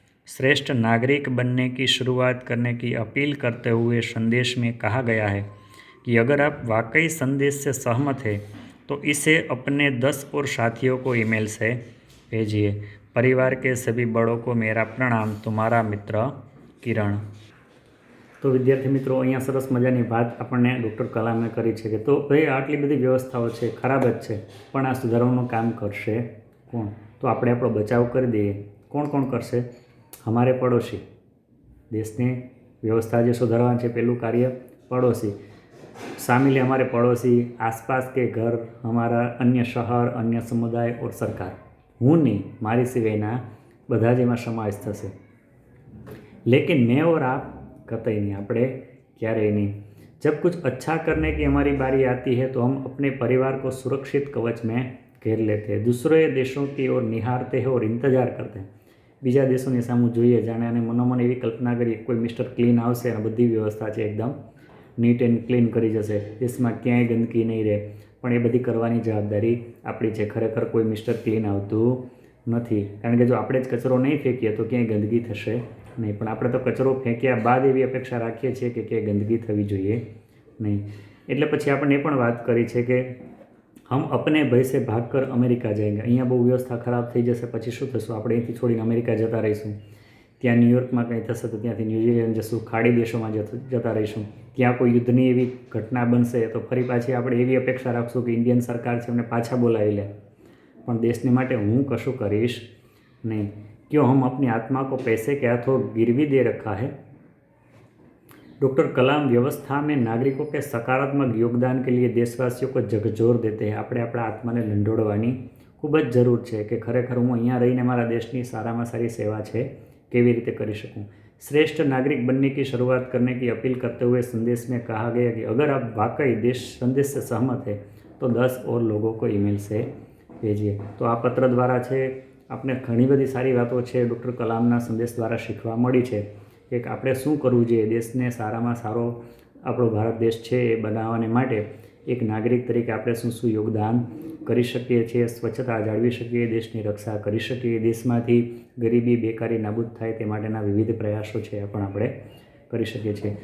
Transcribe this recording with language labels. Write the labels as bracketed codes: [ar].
[hi] श्रेष्ठ नागरिक बनने की शुरुआत करने की अपील करते हुए संदेश में कहा गया है कि अगर आप वाकई संदेश से सहमत हैं तो इसे अपने 10 और साथियों को ईमेल से भेजिए. परिवार के सभी बड़ों को मेरा प्रणाम, तुम्हारा मित्र किरण. [gu] તો વિદ્યાર્થી મિત્રો, અહીંયા સરસ મજાની વાત આપણને ડૉક્ટર કલામે કરી છે કે તો ભાઈ આટલી બધી વ્યવસ્થાઓ છે, ખરાબ જ છે, પણ આ સુધારવાનું કામ કરશે કોણ? તો આપણે આપણો બચાવ કરી દઈએ. કોણ કોણ કરશે? [hi] हमारे पड़ोसी. [gu] देशની વ્યવસ્થા જે સુધારવાની છે પહેલું કાર્ય પડોશી. [hi] शामिल है हमारे पड़ोसी, आसपास के घर, हमारा अन्य शहर, अन्य समुदाय और सरकार. [gu] હું નહીં, મારી સિવાયના બધા જ એમાં સમાવેશ થશે. [hi] लेकिन मैं और आप कतई नहीं, [gu] આપણે ક્યારેય નહીં. [hi] जब कुछ अच्छा करने की हमारी बारी आती है तो हम अपने परिवार को सुरक्षित कवच में घेर लेते हैं, दूसरे देशों की ओर निहारते हैं और इंतजार करते हैं. [gu] બીજા દેશોની સામું જોઈએ જાણે અને મનોમન એવી કલ્પના કરીએ કોઈ મિસ્ટર ક્લીન આવશે અને બધી વ્યવસ્થા છે એકદમ [en] neat and clean [gu] કરી જશે, દેશમાં ક્યાંય ગંદકી નહીં રહે. પણ એ બધી કરવાની જવાબદારી આપણી છે. ખરેખર કોઈ મિસ્ટર ક્લીન આવતું નથી, કારણ કે જો આપણે જ કચરો નહીં ફેંકીએ તો ક્યાંય ગંદકી થશે નહીં. પણ આપણે તો કચરો ફેંક્યા બાદ એવી અપેક્ષા રાખીએ છીએ કે ક્યાંય ગંદકી થવી જોઈએ નહીં. એટલે પછી આપણને એ પણ વાત કરી છે કે [hi] हम अपने भय से भागकर अमेरिका जाएंगे. [gu] અહીંયા બહુ વ્યવસ્થા ખરાબ થઈ જશે પછી શું થશું? આપણે અહીંથી છોડીને અમેરિકા જતા રહીશું. ત્યાં ન્યુયોર્કમાં કંઈ થશે તો ત્યાંથી ન્યૂઝીલેન્ડ જશું, ખાડી દેશોમાં જતા રહીશું. ત્યાં કોઈ યુદ્ધની એવી ઘટના બનશે તો ફરી પાછી આપણે એવી અપેક્ષા રાખશું કે ઇન્ડિયન સરકાર છે અમને પાછા બોલાવી લે, પણ દેશની માટે હું કશું કરીશ નહીં. [hi] क्यों हम अपनी आत्मा को पैसे के हाथों गिरवी दे रखा है? डॉक्टर कलाम व्यवस्था में नागरिकों के सकारात्मक योगदान के लिए देशवासियों को झकझोर देते हैं. [gu] આપણે આપણા આત્માને લંડોળવાની ખૂબ જ જરૂર છે કે ખરેખર હું અહીંયા રહીને મારા દેશની સારામાં સારી સેવા છે કેવી રીતે કરી શકूं. [hi] श्रेष्ठ नागरिक बनने की शुरुआत करने की अपील करते हुए संदेश में कहा गया कि अगर आप वाकई देश संदेश से सहमत है तो 10 और लोगों को ईमेल से भेजिए. [gu] तो આ પત્ર દ્વારા છે આપણે ઘણી બધી સારી વાતો છે ડૉક્ટર કલામના સંદેશ દ્વારા શીખવા મળી છે કે આપણે શું કરવું જોઈએ દેશને સારામાં સારો આપણો ભારત દેશ છે એ બનાવવાને માટે એક નાગરિક તરીકે આપણે શું શું યોગદાન કરી શકીએ છીએ, સ્વચ્છતા જાળવી શકીએ, દેશની રક્ષા કરી શકીએ, દેશમાંથી ગરીબી બેકારી નાબૂદ થાય તે માટેના વિવિધ પ્રયાસો છે એ પણ આપણે કરી શકીએ છીએ.